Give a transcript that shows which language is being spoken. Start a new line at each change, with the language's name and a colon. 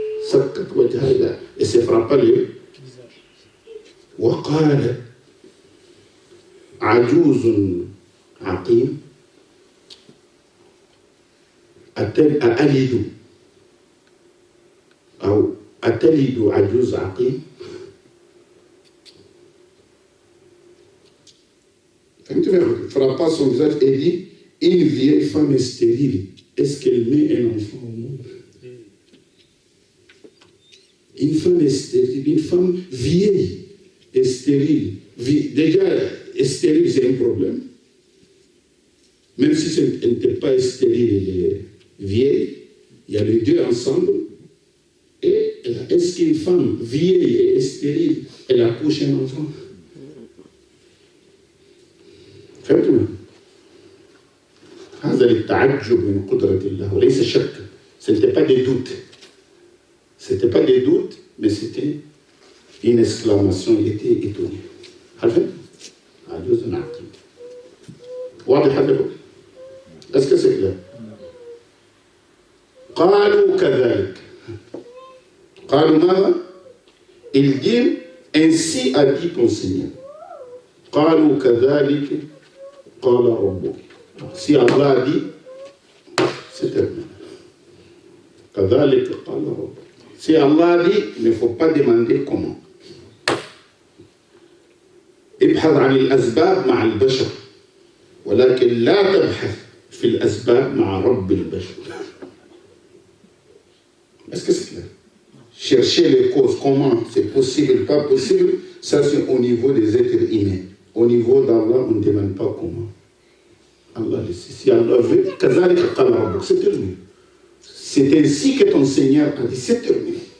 Arabic: سكت وجهها
French: et se frappa le
Arabic: وقالت عجوز عقيم أألد أو أتلد عجوز عقيم.
French: Elle frappa son visage et dit, une vieille femme stérile, est-ce qu'elle met un enfant au monde? Une femme stérile, une femme vieille et stérile. Déjà, stérile, c'est un problème. Même si elle n'était pas stérile et vieille, il y a les deux ensemble. Et est-ce qu'une femme vieille et stérile, elle accouche un enfant?
Arabic: فهمتوا؟ هذا للتعجب من قدرة الله وليس شك.
French: Ce n'était pas des doutes. C'était pas des doutes, mais c'était une exclamation. Il était étonné.
Arabic: عارفين؟ عجوز عقيم. واضح هذا؟
French: Est-ce que c'est clair?
Arabic: قالوا كذلك. قالوا ماذا؟
French: Ils disent ainsi a dit ton Seigneur.
Arabic: قالوا كذلك قال ربك.
French: Si Allah a dit, c'est terminé.
Arabic: كذلك قال ربك.
French: Si Allah a dit, il ne faut pas demander comment.
Arabic: ابحث عن الأسباب مع البشر ولكن لا تبحث في الأسباب مع رب البشر.
French: Est-ce que c'est clair? Chercher les causes, comment c'est possible, pas possible, ça c'est au niveau des êtres humains. Au niveau d'Allah, on ne demande pas comment. Allah le sait. Si Allah veut, c'est terminé. C'est ainsi que ton Seigneur a dit, c'est terminé.